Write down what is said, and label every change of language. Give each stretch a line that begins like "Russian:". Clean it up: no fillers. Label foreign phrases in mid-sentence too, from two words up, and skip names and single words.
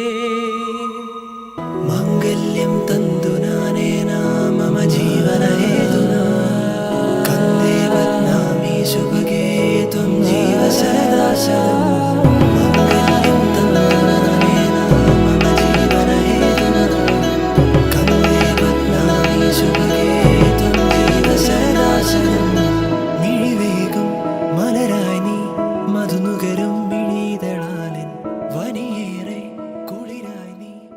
Sanskrit: मांगल्यं तन्तु नाने मम जीवन हेतुना कण्ठे बध्नामि सुभगे त्वं जीव शरदः शतम्. मांगल्यं तन्तु नाने मम जीवन हेतुना कण्ठे बध्नामि सुभगे त्वं जीव शरदः शतम्.
Malayalam: മിഴിവേഗം മലരായി നീ മധുനുകരും മിഴിതളാലിൻ വനിയേറെ കുളിരായി നീ.